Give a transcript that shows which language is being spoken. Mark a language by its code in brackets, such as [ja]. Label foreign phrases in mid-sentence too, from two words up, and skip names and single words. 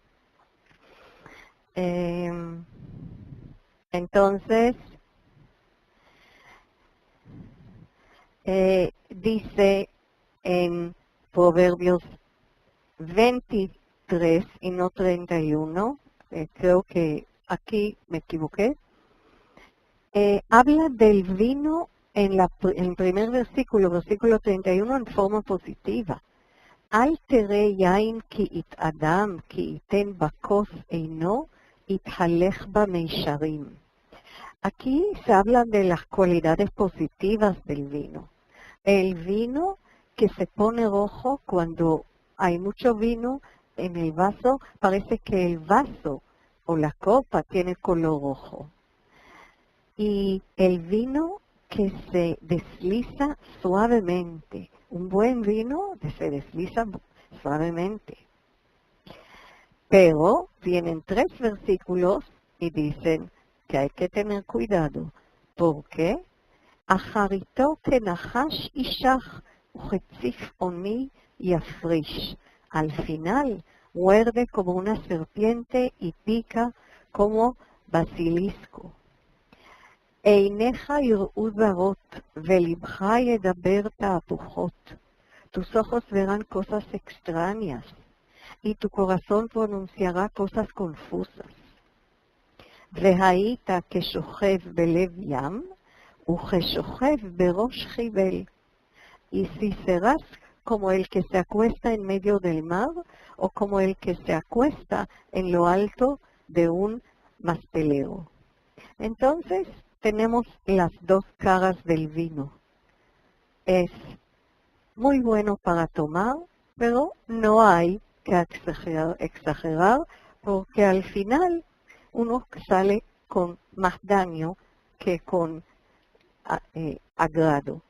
[es] Entonces, dice en Proverbios 23 y no 31, creo que aquí me equivoqué, habla del vino en el primer versículo 31, en forma positiva. [he] Al תראה יין כי יתאדם, כי ייתן בכוס אינו, יתהלך במישרים. [es] Aquí se habla de las cualidades positivas del vino. El vino que se pone rojo cuando hay mucho vino en el vaso, parece que el vaso o la copa tiene color rojo. Y el vino que se desliza suavemente. Un buen vino se desliza suavemente. Pero vienen 3 versículos y dicen que hay que tener cuidado. ¿Por qué? [he] אחריתו כנחש ישח וכצפעוני יפריש. [es] Al final muerde como una serpiente y pica como basilisco. [he] עיניך יראו זרות ולבך ידבר תהפוכות. [es] Tus ojos verán cosas extrañas y tu corazón pronunciará cosas confusas. [he] והיית כשוכב בלב ים וכשוכב בראש חיבל. [es] Y si serás como el que se acuesta en medio del mar o como el que se acuesta en lo alto de un mastelero. Entonces, tenemos las 2 caras del vino. Es muy bueno para tomar, pero no hay que exagerar porque al final uno sale con más daño que con agrado.